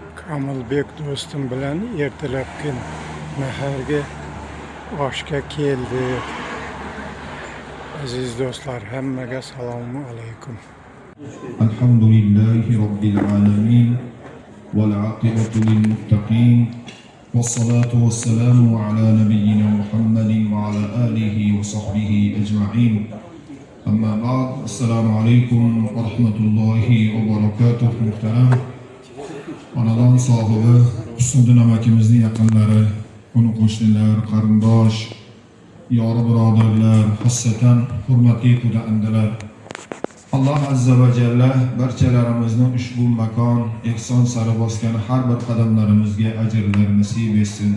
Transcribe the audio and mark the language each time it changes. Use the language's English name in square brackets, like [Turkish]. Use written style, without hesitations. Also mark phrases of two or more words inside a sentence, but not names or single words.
[Uzbek] Kamilbek do'stim bilan ertalabki naharga oshga keldik. Aziz do'stlar, hammaga assalomu alaykum. [Arabic] الحمد لله رب العالمين والعاقبة للمتقين والصلاة والسلام على نبينا محمد وعلى آله وصحبه أجمعين. أما بعد، السلام عليكم ورحمة الله وبركاته. [Uzbek] Muhtaram onadan sohibi Husniddin amakimizning yaqinlari, qo'ni qo'shnilar, qarindosh, yori birodarlar, xosatan hurmatli quda-indilar. Allah [Arabic] عز وجل [Uzbek] barchalarimizni ushbu makon ehson sari bosgan har bir qadamlarimizga ajrlar nasib etsin.